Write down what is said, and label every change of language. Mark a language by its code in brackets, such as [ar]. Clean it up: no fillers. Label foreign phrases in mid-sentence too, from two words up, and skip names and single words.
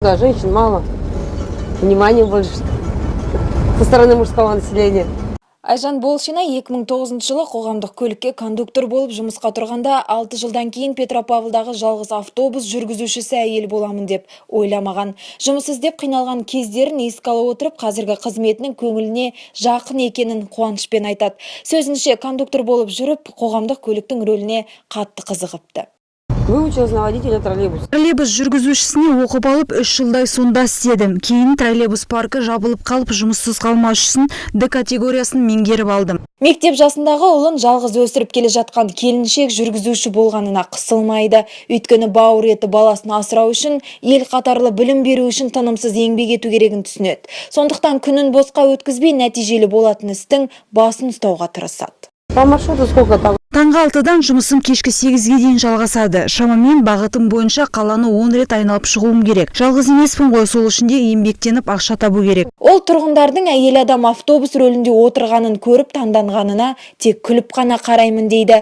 [ru] Да, женщин мало. Внимания больше со стороны мужского населения. [kk] Айжан Болшина 2009 жылы қоғамдық көлікке кондуктор болып жұмысқа тұрғанда 6 жылдан кейін Петропавлдағы жалғыз автобус жүргізушісі әйел боламын деп ойламаған. Жұмыс іздеп қиналған кездерін еске ала отырып, қазіргі қызметінің көңіліне жақын екенін қуанышпен айтады. Сөзінше, кондуктор болып жүріп, қоғамдық көліктің рөліне қатты қызығыпты. [ru] Выучилась на водителя троллейбуса. [kk] Троллейбус жүргізушісіне оқып алып 3 жылдай сонда істедім. Кейін троллейбус паркі жабылып қалып, жұмыссыз қалмас үшін Д категориясын меңгеріп алдым. Мектеп жасындағы ұлын жалғыз өсіріп келе жатқан келіншек жүргізуші болғанына қысылмайды. Өйткені бауыр еті баласын асырау үшін, ел қатарлы білім беру үшін тынымсыз еңбек ету керегін түсінеді. Сондықтан күнін босқа өткізбей нәтижелі болатын істің басын ұстауға тырысады. [ru] По маршруту сколько там? [kk] Таңғы 6-дан жұмысым кешкі 8-ге дейін жалғасады. Шамамен бағытым бойынша қаланы 10 рет айналып шығуым керек. Жалғыз емеспін ғой, сол үшін де еңбектеніп ақша табу керек. Ол тұрғындардың әйел адам автобус рөлінде отырғанын көріп таңданғанына тек күліп қана қараймын дейді.